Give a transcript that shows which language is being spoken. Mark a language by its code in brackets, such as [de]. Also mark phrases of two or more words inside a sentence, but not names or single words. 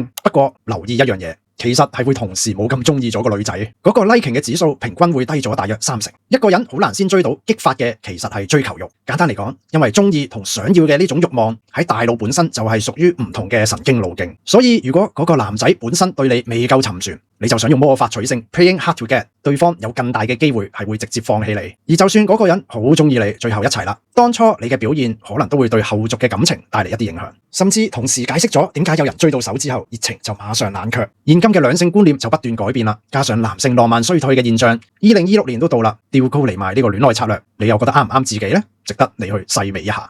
[yue] 不過留意一樣嘢，其實係會同時冇咁中意咗個女仔，嗰個 liking 嘅指數平均會低咗大約30%。一個人好難先追到，激發嘅其實係追求欲。簡單嚟講，因為中意同想要嘅呢種欲望喺大腦本身就係屬於唔同嘅神經路徑，所以如果嗰個男仔本身對你未夠沉船，你就想用魔法取勝 [en] playing hard to get， [yue] 對方有更大嘅機會係會直接放棄你。而就算嗰個人好中意你，最後一齊啦，當初你嘅表現可能都會對後續嘅感情帶嚟一啲影響，甚至同時解釋咗點解有人追到手之後熱情就馬上冷卻。現今嘅兩性觀念就不斷改變啦，加上男性浪漫衰退嘅現象，2026年都到啦，吊高嚟賣呢個戀愛策略，你又覺得啱唔啱自己呢？值得你去細味一下。